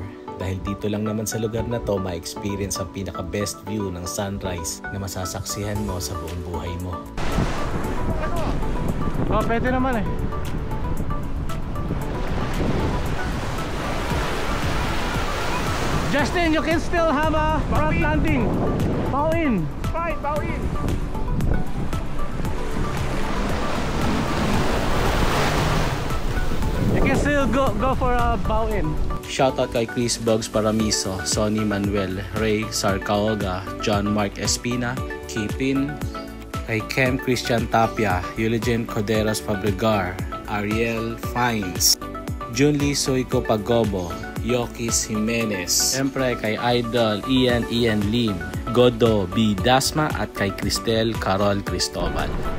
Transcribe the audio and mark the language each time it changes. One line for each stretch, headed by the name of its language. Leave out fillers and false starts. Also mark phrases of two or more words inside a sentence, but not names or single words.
Filipino: Dahil dito lang naman sa lugar na to ma-experience ang pinaka-
English: best view
Filipino: ng sunrise na masasaksihan mo sa buong buhay mo. Oh, pwede naman eh.
English: Justin, you can still have a front landing. Bow in. Fine, bow in. You can still go for a bow in.
Filipino: Shoutout kay Chris Boggs Paramiso, Sonny Manuel, Ray Sarcaoga, John Mark Espina, Kipin, kay Kem Christian Tapia, Eulogen Coderos Fabregar, Ariel Fines, Junli Soico Pagobo, Yokis Jimenez, siyempre kay Idol Ian Lim, Godo B. Dasma at kay Cristel Carol Cristobal.